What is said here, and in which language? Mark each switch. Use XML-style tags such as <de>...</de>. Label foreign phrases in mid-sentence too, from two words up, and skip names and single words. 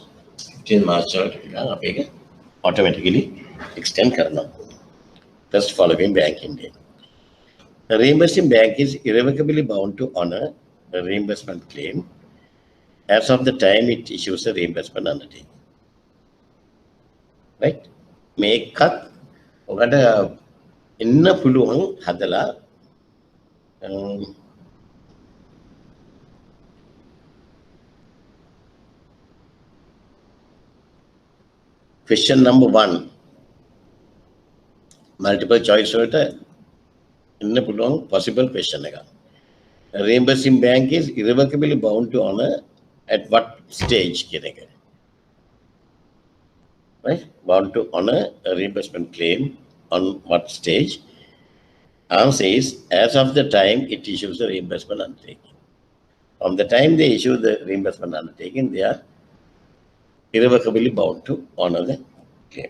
<en>15 March automatically extend karna. First following banking day. The reimbursing bank is irrevocably bound to honor a reimbursement claim as of the time it issues a reimbursement undertaking. Right?</en> <si>මේකත් ඔකට එන්න පුළුවන් හදලා</si> <en>question number 1 multiple choice</en> <si>වලට එන්න පුළුවන්</si> <en>possible question</en> <si>එක.</si> <en>A reimbursing bank is irrevocably bound to honor at what stage</en> <si>කියන එක.</si> <en>Right? Bound to honor a reimbursement claim on what stage? Answer is as of the time it issues the reimbursement undertaking. From the time they issue the reimbursement undertaking, they are irrevocably bound to honor the claim.</en>